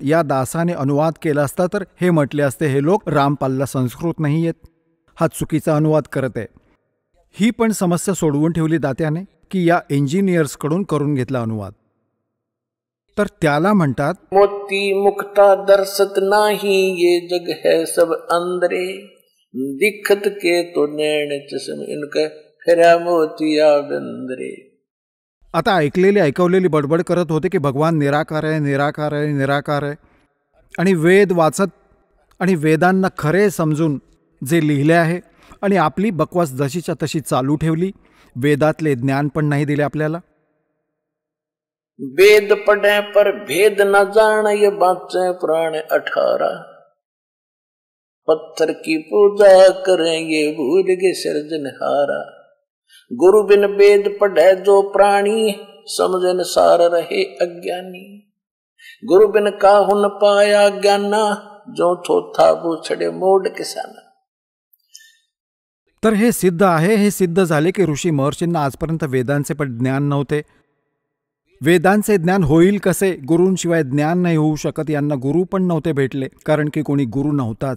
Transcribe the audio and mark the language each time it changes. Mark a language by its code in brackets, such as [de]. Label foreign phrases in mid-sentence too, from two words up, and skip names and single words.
[mr] या दासाने अनुवाद केला असता तर हे म्हटले असते, हे लोक रामपालला संस्कृत नाही येत, हा चुकीचा अनुवाद करत आहे. ही पण समस्या सोडवून ठेवली दात्याने की या इंजिनियर्सकडून करून घेतला अनुवाद. तर त्याला म्हणतात, [hi] मोती मुक्ता दर्शत नाही, ये जग है सब अंदरे, दिखत के तो नैन चश्म इनका फिरा मोतिया बंदरे. [mr] आता ऐकवलेली बडबड करत होते की भगवान निराकार आहे, निराकार आहे, निराकार आहे. आणि वेद वाचत आणि वेदांना खरे समजून जे लिहिले आहे आणि आपली बकवास जशीच्या तशी चालू ठेवली. वेदातले ज्ञान पण नाही दिले आपल्याला. [hi] वेद पढ़े पर भेद न जान, ये बाँचे प्राण 18, पत्थर की पूजा करें ये भूल के सृजनहारा. गुरु बिन वेद पढ़े जो प्राणी, समझन सार रहे अज्ञानी. गुरु बिन काहु न पाया ज्ञाना, जो थोथा बूछड़े मोड किसाना. [mr] तर हे सिद्ध आहे, हे सिद्ध झाले की ऋषी महर्षींना आजपर्यंत वेदांचे पण ज्ञान नव्हते. वेदांचे ज्ञान होईल कसे? गुरूंशिवाय ज्ञान नाही होऊ शकत. यांना गुरु पण नव्हते भेटले, कारण की कोणी गुरु नव्हताच.